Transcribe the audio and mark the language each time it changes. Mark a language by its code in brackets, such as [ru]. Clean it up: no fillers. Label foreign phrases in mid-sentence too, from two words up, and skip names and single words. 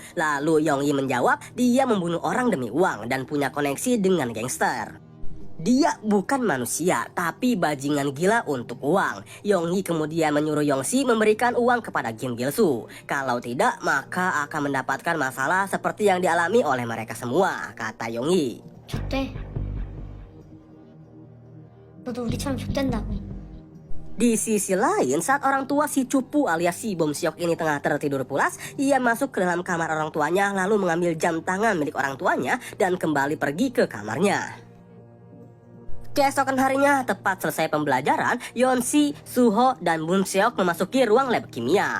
[id] Lalu Yong-yi menjawab dia membunuh orang demi uang dan punya koneksi dengan gangster. Dia bukan manusia, tapi bajingan gila untuk uang. Yong-yi kemudian menyuruh Yong-si memberikan uang kepada Kim Gil-soo. Kalau tidak, maka akan mendapatkan masalah seperti yang dialami oleh mereka semua, kata Yong-yi. [ko] 좋대. 너도 우리처럼 좆된다고. [id] Di sisi lain, saat orang tua si cupu alias si Bum Seok ini tengah tertidur pulas, ia masuk ke dalam kamar orang tuanya lalu mengambil jam tangan milik orang tuanya dan kembali pergi ke kamarnya. Keesokan harinya, tepat selesai pembelajaran, Yeon-si, Suho, dan Bum Seok memasuki ruang lab kimia.